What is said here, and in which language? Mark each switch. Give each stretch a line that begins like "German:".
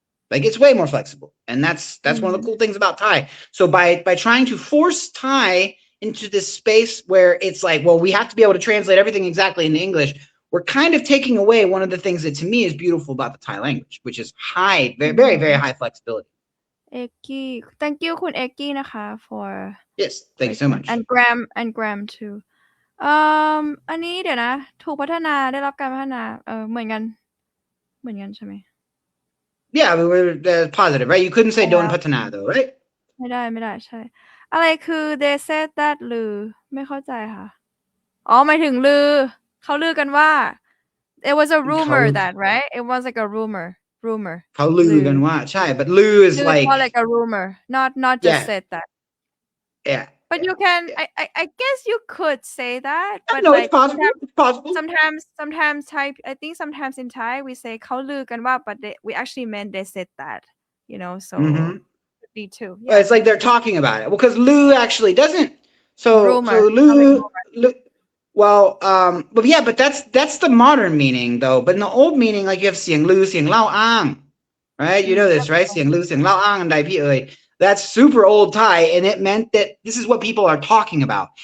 English: Like, it's way more flexible, and that's one of the cool things about Thai. So by trying to force Thai into this space where it's like, well, we have to be able to translate everything exactly into English, we're kind of taking away one of the things that to me is beautiful about the Thai language, which is high, very, very, very high flexibility.
Thai: เอกกี้
English: thank you
Thai: คุณเอกกี้นะคะ for
English: Yes, thank you so much. and Graham too
Thai: อันนี้เดี๋ยวนะถูกพัฒนาได้รับการพัฒนาเหมือนกันใช่ไหม
English: Yeah, we're positive, right? You couldn't say Don Patana though, right?
Thai: ไม่ได้ใช่อะไรคือ
English: they said that
Thai: ลือไม่เข้าใจค่ะหมายถึงลือเขาลือกันว่า
English: it was a rumor that right it was like a rumor
Thai: เขาลือกันว่าใช่ but ลือ is
English: like a rumor not just said that yeah but you can I guess you could say that but no, like it's possible sometimes Thai I think sometimes in Thai we say
Thai: เขาลือกันว่า
English: but we actually meant they said that so could be too yeah. It's like they're talking about it, well, because lu actually doesn't so lu well but yeah, but that's the modern meaning though. But in the old meaning, like you have เสียงลือเสียงเล่าอ้าง, right? You know this, right?
Thai: เสียงลือเสียงเล่าอ้างอันใดพี่เอ่ย.
English: That's super old Thai, and it meant that this is what people are talking about.